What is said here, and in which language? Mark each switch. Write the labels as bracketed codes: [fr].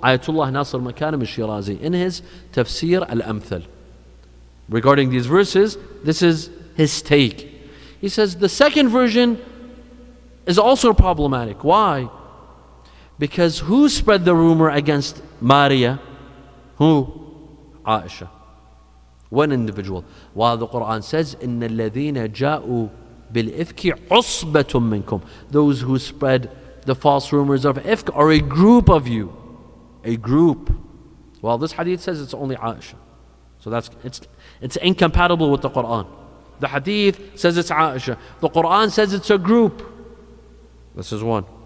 [en] Ayatollah Nasr Makarim al-Shirazi in his Tafsir al-Amthal. Regarding these verses, this is his take. He says the second version is also problematic. Why? Because who spread the rumor against Maria? Who? Aisha. One individual. While the Quran says, [ar] إِنَّ الَّذِينَ جَاءُوا بِالْإِفْكِ عُصْبَةٌ مِّنْكُمْ. [en] Those who spread the false rumors of ifk are a group of you. A group. Well, this hadith says it's only Aisha. So it's incompatible with the Quran. The hadith says it's Aisha. The Quran says it's a group. This is one.